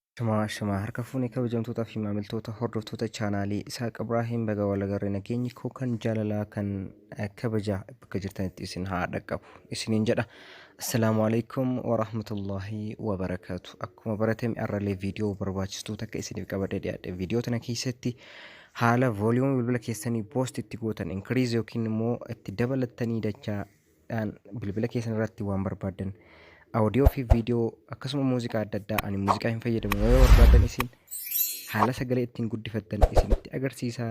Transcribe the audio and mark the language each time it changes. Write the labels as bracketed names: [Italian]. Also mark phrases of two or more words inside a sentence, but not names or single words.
[Oromo] Shama harka fuunee kabajamtootaa fi maamiltoota hordoftoota chaanaalii Isaaq Ibraahim baga walagarree nageenyi koo kan jaalalaa kan kabajaa bakka jirtanitti isin haa dhaqqabu isiniin jedha. [Arabic] السلام عليكم ورحمة الله وبركاته. [Oromo] Akkuma baratame arralee viidiyoo barbaachistu takka isiniif qabadee dhiyaadhe. Viidiyoo tana keessatti haala vooliyuumii bilbila keessanii boost itti gootan inkiriiz yookiin immoo itti dabalattanii dachaadhaan bilbila keessan irratti waan barbaadan audio fi viidiyoo akkasuma muuziqaa adda addaa ani muuziqaa hin fayyadamu yoo barbaadan isin haala sagalee ittiin guddifattan isinitti agarsiisaa.